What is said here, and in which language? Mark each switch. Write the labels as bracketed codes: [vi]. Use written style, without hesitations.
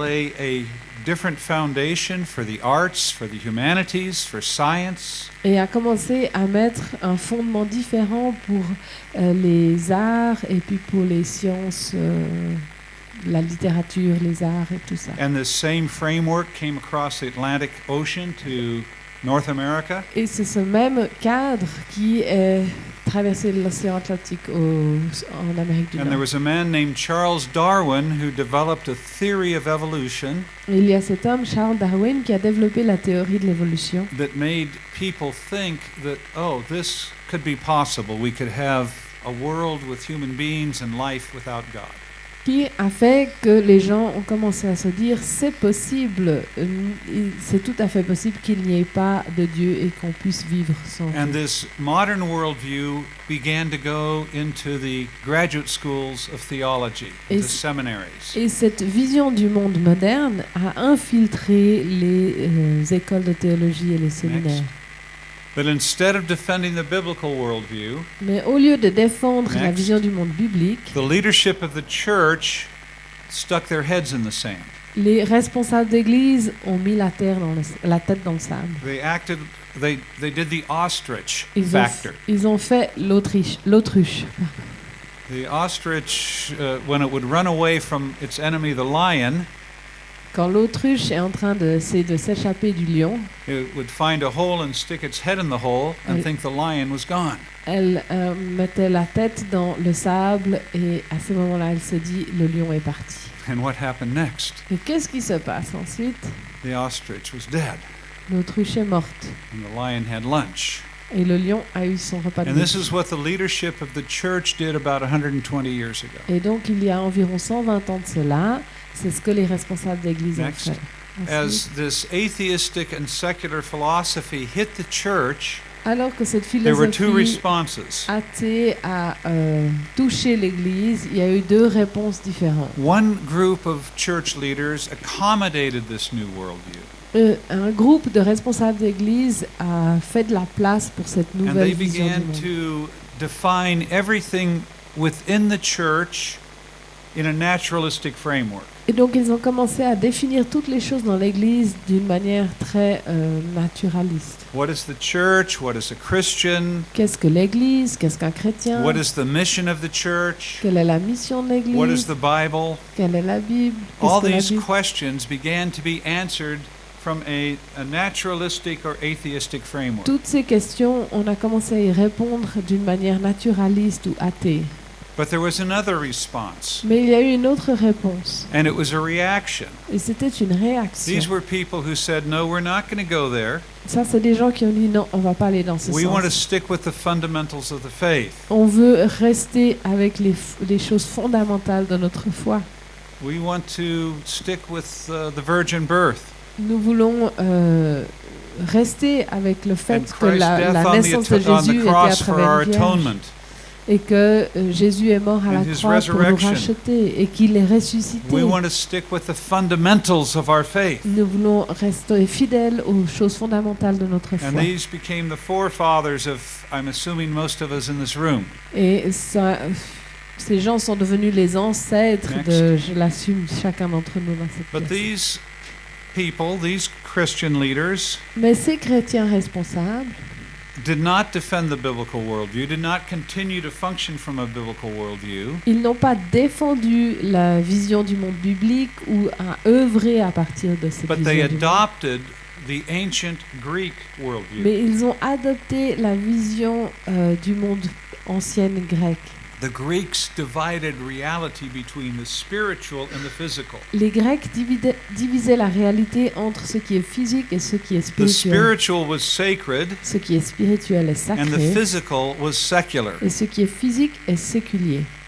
[en] lay a different foundation for the arts, for the humanities, for science. [fr] et a commencé à mettre un fondement différent pour les arts et puis pour les sciences, la littérature, les arts et tout ça. [en] And this same framework came across the Atlantic Ocean to North America. [fr] Et c'est ce même cadre qui est traversé l'océan Atlantique en Amérique du [en] And there [fr] Nord. [en] was a man named Charles Darwin who developed a theory of evolution [fr] Et il y a cet homme, Charles Darwin, qui a développé la théorie de l'évolution, [en] that made people think that, oh, this could be possible. We could have a world with human beings and life without God. [fr] qui a fait que les gens ont commencé à se dire c'est possible, c'est tout à fait possible qu'il n'y ait pas de Dieu et qu'on puisse vivre sans [en] And [fr] Dieu. [en] this modern worldview began to go into the graduate schools of theology, [fr] Et [en] the c- seminaries. [fr] Et cette vision du monde moderne a infiltré les écoles de théologie et les séminaires. [en] But instead of defending the biblical worldview, [fr] Mais au lieu de défendre la [en] Next. [fr] vision du monde biblique, [en] the leadership of the church stuck their heads in the sand. [fr] les responsables d'église ont mis la tête dans le sable. [en] They did the ostrich [fr] Ils ont, [en] factor. [fr] ils ont fait l'autruche. [en] The ostrich, when it would run away from its enemy, the lion, [fr] Quand l'autruche est en train de s'échapper du lion, [en] it would find a hole and stick its head in the hole and [fr] Elle- [en] think the lion was gone. [fr] elle mettait la tête dans le sable et à ce moment-là, elle se dit le lion est parti. [en] And what happened next? [fr] Et qu'est-ce qui se passe ensuite? [en] The ostrich was dead, [fr] L'autruche est morte [en] and the lion had lunch. [fr] et le lion a eu son repas de [en] And this [fr] midi. [en] is what the leadership of the church did about 120 years ago. [fr] Et donc, il y a environ 120 ans de cela, c'est ce que les responsables d'église ont [en] Next. [fr] fait. [en] As [fr] Ensuite, [en] this atheistic and secular philosophy hit the church, [fr] alors que cette [en] there were two [fr] philosophie [en] responses. [fr] athée a touché l'église, il y a eu deux réponses différentes. [en] One group of church leaders accommodated this new worldview, [fr] Un groupe de responsables d'église a fait de la place pour cette [en] and [fr] nouvelle [en] they [fr] vision du [en] began [fr] monde. [en] to define everything within the church in a naturalistic framework. [fr] Et donc ils ont commencé à définir toutes les choses dans l'église d'une manière très naturaliste. [en] What is the church? What is a Christian? [fr] Qu'est-ce que l'église? Qu'est-ce qu'un chrétien? [en] What is the mission of the church? [fr] Quelle est la mission de [en] What is [fr] l'église? [en] the Bible? [fr] Quelle est la Bible? [en] All [fr] Qu'est-ce que la [en] these [fr] Bible? [en] questions began to be answered from a naturalistic or atheistic framework. [fr] Toutes ces questions, on a commencé à y répondre d'une manière naturaliste ou athée. [en] But there was another response, [fr] Mais il y a eu une autre réponse. [en] and it was a reaction. [fr] Et c'était une réaction. [en] These were people who said, no, we're not going to go there. [fr] Ça, c'est des gens qui ont dit non, on va pas aller dans ce [en] We want to [fr] sens. [en] stick with the fundamentals of the faith. [fr] On veut rester avec les choses fondamentales de notre foi. [en] We want to stick with the virgin birth [fr] Nous voulons rester avec le fait [en] and [fr] que [en] Christ's [fr] la [en] death on [fr] naissance de [en] the [fr] Jésus était à [en] cross for our [fr] travers une vierge [en] atonement. [fr] et que Jésus est mort à la [en] And his [fr] croix pour nous [en] resurrection. [fr] racheter et qu'il est ressuscité. [en] We want to stick with the fundamentals of our faith. [fr] Nous voulons rester fidèles aux choses fondamentales de notre [en] And [fr] foi. [en] these became the forefathers of, I'm assuming, most of us in this room. [fr] Et ça, ces gens sont devenus les ancêtres de, je l'assume, chacun d'entre nous dans cette [en] But [fr] pièce. [en] these people, these Christian leaders, [fr] Mais ces chrétiens responsables [en] did not defend the biblical worldview, did not continue to function from a biblical worldview. [fr] ils n'ont pas défendu la vision du monde biblique ou à œuvrer à partir de cette [en] But they [fr] vision du monde. [en] adopted the ancient Greek worldview. [fr] Mais ils ont adopté la vision du monde ancienne grecque. [en] The Greeks divided reality between the spiritual and the physical. [fr] Les Grecs divisaient la réalité entre ce qui est physique et ce qui est [en] The [fr] spirituel. [en] spiritual was sacred [fr] Ce qui est spirituel est [en] and the [fr] sacré [en] physical was secular. [fr] et ce qui est physique est séculier.